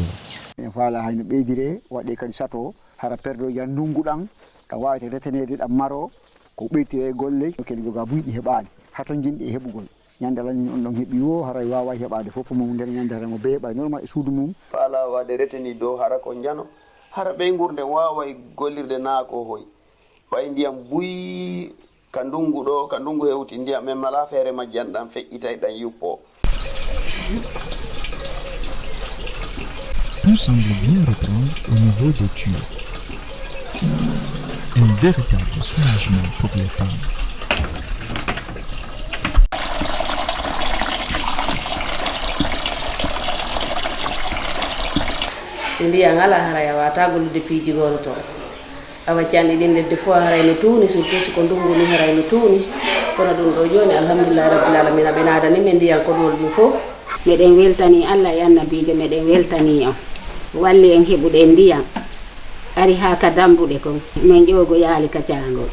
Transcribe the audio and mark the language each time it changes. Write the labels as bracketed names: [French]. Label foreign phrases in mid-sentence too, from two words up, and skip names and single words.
[Fula] Voilà, hayno ɓeydire waɗe kadi sato hara perdo jan ndunguɗan ka wawete retenede ɗam maro ko ɓeytire golle kedi joga buyɗi heɓade haton jinɗi e heɓugol ñande alani on ɗon heeɓi wo haray wawa heɓade fof mum nder ñande hara mo beeɓa normal e suudu mum faala waɗe reteni dow hara ko jano hara ɓeygurde waway gollirde naako hoy ɓay ndiyam buyi ka ndungu ɗo ka ndungu hewti ndiyam men mala feere majjan ɗan feƴƴitay ɗan yuppo. [French] Tout semble bien reprendre au niveau des tuyaux. Un véritable soulagement pour les femmes. [Fula] So ndiyan ala haray a wata gollude piiji goto to a waccanɗi ɗin ledde fof haray no tuuni surtout siko ndungu ni haray no tuuni kono ɗum ɗo joni [Arabic] alhamdulillahi rabbil alamina [Fula] ɓe naadani men ndiyan koɗol ɗin fof meɗen weltani Allah e annabijo meɗen weltani on walli en heɓuɗen ndiyan ari ha ka dambuɗe kon min ƴogo yaali ka cangol